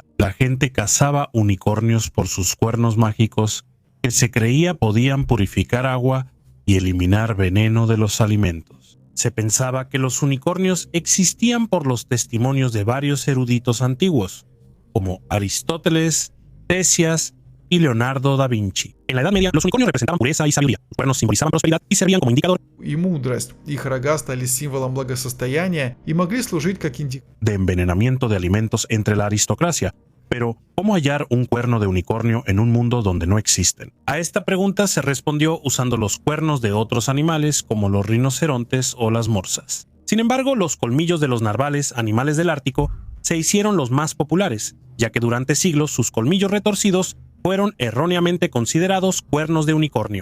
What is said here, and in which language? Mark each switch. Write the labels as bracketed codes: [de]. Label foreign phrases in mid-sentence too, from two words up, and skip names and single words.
[es] La gente cazaba unicornios por sus cuernos mágicos que se creía podían purificar agua y eliminar veneno de los alimentos. Se pensaba que los unicornios existían por los testimonios de varios eruditos antiguos, como Aristóteles, Ctesias y Leonardo da Vinci. En la Edad Media, los unicornios representaban pureza y sabiduría. Los cuernos simbolizaban prosperidad y servían como indicador [ru] и мудрость. Их рога стали символом благосостояния и могли служить как [es] de envenenamiento de alimentos entre la aristocracia. Pero, ¿cómo hallar un cuerno de unicornio en un mundo donde no existen? A esta pregunta se respondió usando los cuernos de otros animales como los rinocerontes o las morsas. Sin embargo, los colmillos de los narvales, animales del Ártico, se hicieron los más populares, ya que durante siglos sus colmillos retorcidos fueron erróneamente considerados cuernos de unicornio.